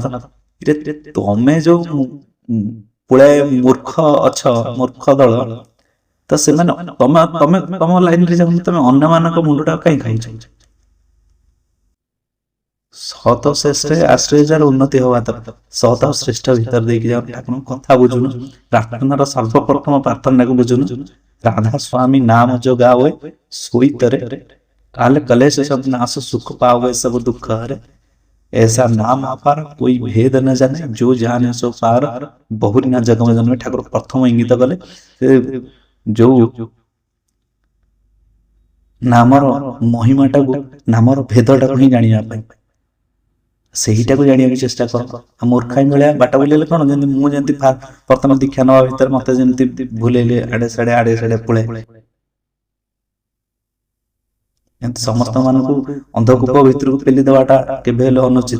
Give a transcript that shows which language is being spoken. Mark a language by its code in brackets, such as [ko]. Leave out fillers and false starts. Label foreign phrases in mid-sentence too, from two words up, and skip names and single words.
[or] ତମେ ଯୋଉ ପୁଳେ ମୂର୍ଖ ଅଛ, ମୂର୍ଖ ଦଳ, ତ ସେମାନେ ତମେ ତମେ ତମ ଲାଇନରେ ଯାଉନି, ତମେ ଅନ୍ୟମାନଙ୍କ ମୁଣ୍ଡଟା କାହିଁ ଖାଉଛ? ସତ ଶ୍ରେଷ୍ଠ ଆଶ୍ରୟ ଯାର ଉନ୍ନତି ହବା ଦରକାର। ସତ ଆଉ ଶ୍ରେଷ୍ଠ ଭିତରେ ଦେଇକି ଯାଉ। ଠାକୁରଙ୍କ କଥା ବୁଝୁନୁ, ପ୍ରାର୍ଥନାର ସର୍ବପ୍ରଥମ ପ୍ରାର୍ଥନାକୁ ବୁଝୁନୁ। [hi] राधा स्वामी नाम जो गाओ सोईतरे काल कलेश सब नाश सुख पावे सब दुख हरे। ऐसा नाम अपार कोई भेद न जाने, जो जाने सो पार बहुरी ना जगम जन्मे। [or] ଠାକୁର ପ୍ରଥମ ଇଙ୍ଗିତ କଲେ ଯୋ ନାମର ମହିମାଟା ନାମର ଭେଦଟା ହି ଜାଣିଆ ପାଇ, ସେଇଟାକୁ ଜାଣିବାକୁ ଚେଷ୍ଟା କର। ଆଉ ମୂର୍ଖାଇ ଭଳିଆ ବାଟ ବୁଲେଇଲେ କଣ, ଯେମିତି ମୁଁ ଯେମିତି ପ୍ରଥମେ ଦୀକ୍ଷା ନେବା ଭିତରେ ମତେ ଯେମିତି ଭୁଲେଇଲେ ଆଡେ ସାଡେ ପୁଳେ, ଏମିତି ସମସ୍ତ ମାନଙ୍କୁ ଅନ୍ଧକୂପ ଭିତରକୁ ପେଲି ଦେବାଟା କେବେ ହେଲେ ଅନୁଚିତ।